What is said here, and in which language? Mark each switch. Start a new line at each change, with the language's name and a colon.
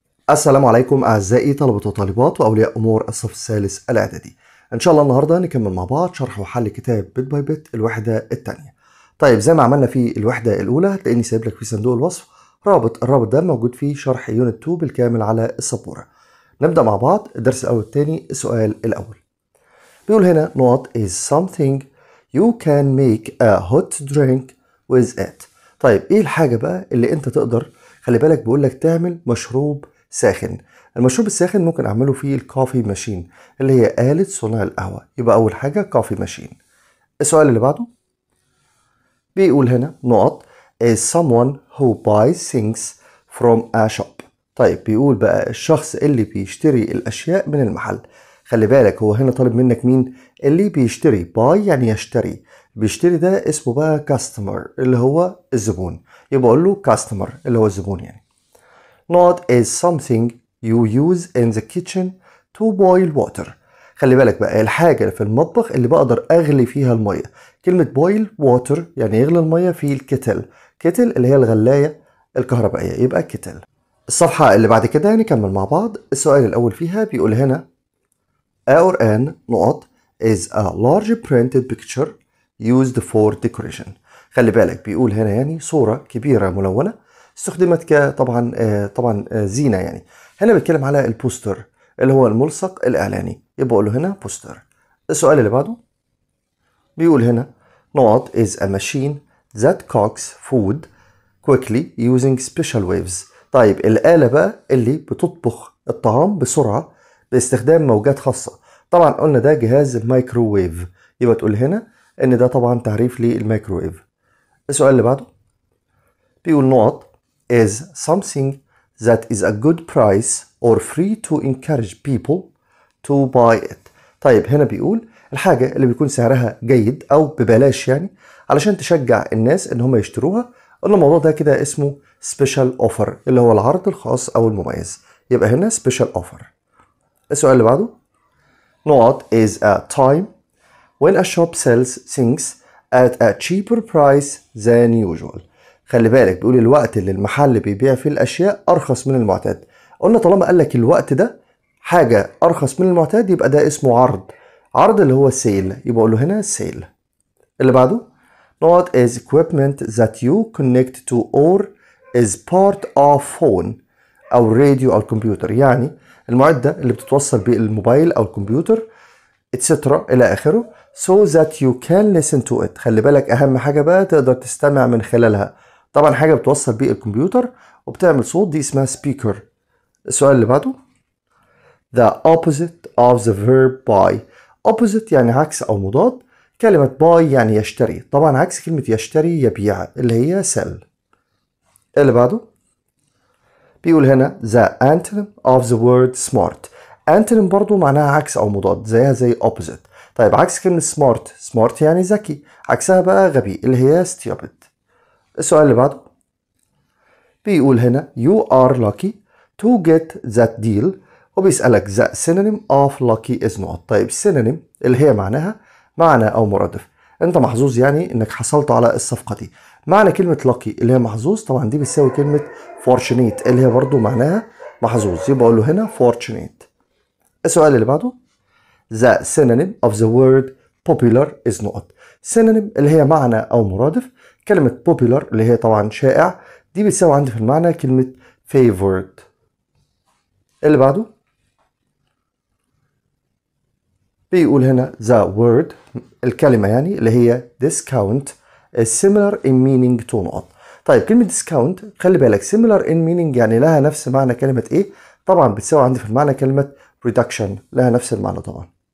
Arabic: السلام عليكم أعزائي طلبة وطالبات وأولياء أمور الصف الثالث الإعدادي. إن شاء الله النهاردة نكمل مع بعض شرح وحل كتاب بيت باي بيت الوحدة الثانية. طيب زي ما عملنا في الوحدة الأولى هتلاقيني سايب لك في صندوق الوصف الرابط ده موجود فيه شرح يونت 2 بالكامل على السبورة. نبدأ مع بعض الدرس الأول الثاني. السؤال الأول بيقول هنا
English: what is something you can make a hot drink with it.
Arabic: طيب إيه الحاجة بقى اللي أنت تقدر، خلي بالك بيقول لك تعمل مشروب ساخن. المشروب الساخن ممكن اعمله فيه الكوفي ماشين اللي هي آلة صنع القهوة. يبقى اول حاجة كوفي ماشين. السؤال اللي بعده بيقول هنا نقط
English: is someone who buys things from a shop.
Arabic: طيب بيقول بقى الشخص اللي بيشتري الاشياء من المحل. خلي بالك هو هنا طالب منك مين اللي بيشتري. باي يعني يشتري، بيشتري ده اسمه بقى كاستمر اللي هو الزبون. يبقى اقول له كاستمر اللي هو الزبون يعني.
English: Not is something you use in the kitchen to boil water.
Arabic: خلي بالك بقى الحاجة في المطبخ اللي بقدر أغلي فيها المية. كلمة
English: boil water
Arabic: يعني يغلي المية في الكتل. كتل اللي هي الغلاية الكهربائية، يبقى كتل. الصفحة اللي بعد كده نكمل مع بعض. السؤال الأول فيها بيقول هنا
English: or an
Arabic: نقط
English: is a large printed picture used for decoration.
Arabic: خلي بالك بيقول هنا يعني صورة كبيرة ملونة استخدمت طبعا زينة يعني. هنا بيتكلم على البوستر اللي هو الملصق الإعلاني، يبقى أقول له هنا بوستر. السؤال اللي بعده بيقول هنا
English: not is a machine that cooks food quickly using special waves.
Arabic: طيب الآلة بقى اللي بتطبخ الطعام بسرعة باستخدام موجات خاصة. طبعا قلنا ده جهاز الميكروويف، يبقى تقول هنا ان ده طبعا تعريف للميكروويف. السؤال اللي بعده بيقول نقط
English: is something that is a good price or free to encourage people to buy it.
Arabic: طيب هنا بيقول الحاجة اللي بيكون سعرها جيد أو ببلاش يعني علشان تشجع الناس إن هم يشتروها. قلنا الموضوع ده كده اسمه special offer اللي هو العرض الخاص أو المميز، يبقى هنا special offer. السؤال اللي بعده نقط
English: is a time when a shop sells things at a cheaper price than usual.
Arabic: خلي بالك بيقول الوقت اللي المحل بيبيع فيه الأشياء أرخص من المعتاد. قلنا طالما قال لك الوقت ده حاجة أرخص من المعتاد يبقى ده اسمه عرض اللي هو سيل، يبقى أقول له هنا سيل. اللي بعده
English: not is equipment that you connect to or is part of phone
Arabic: أو راديو أو الكمبيوتر. يعني المعدة اللي بتتوصل بالموبايل أو الكمبيوتر etc إلى آخره
English: so that you can listen to it.
Arabic: خلي بالك أهم حاجة بقى تقدر تستمع من خلالها. طبعا حاجة بتوصل بيه الكمبيوتر وبتعمل صوت دي اسمها speaker. السؤال اللي بعده
English: the opposite of the verb buy.
Arabic: opposite يعني عكس أو مضاد. كلمة buy يعني يشتري، طبعا عكس كلمة يشتري يبيع اللي هي sell. اللي بعده بيقول هنا
English: the antonym of the word smart.
Arabic: antonym برضو معناها عكس أو مضاد زيها زي opposite. طيب عكس كلمة smart يعني ذكي، عكسها بقى غبي اللي هي stupid. السؤال اللي بعده بيقول هنا
English: you are lucky to get that deal
Arabic: وبيسألك
English: the synonym of lucky is not.
Arabic: طيب synonym اللي هي معناها معنى أو مرادف. أنت محظوظ يعني إنك حصلت على الصفقة دي. معنى كلمة lucky اللي هي محظوظ طبعا دي بتساوي كلمة fortunate اللي هي برضو معناها محظوظ، يبقى أقول له هنا fortunate. السؤال اللي بعده
English: the synonym of the word popular is not.
Arabic: synonym اللي هي معنى أو مرادف. كلمة popular اللي هي طبعا شائع دي بتساوي عندي في المعنى كلمة favored. اللي بعده بيقول هنا
English: the word
Arabic: الكلمة يعني اللي هي
English: discount is similar in meaning to not.
Arabic: طيب كلمة discount خلي بالك
English: similar in meaning
Arabic: يعني لها نفس معنى كلمة ايه؟ طبعا بتساوي عندي في المعنى كلمة reduction لها نفس المعنى طبعا.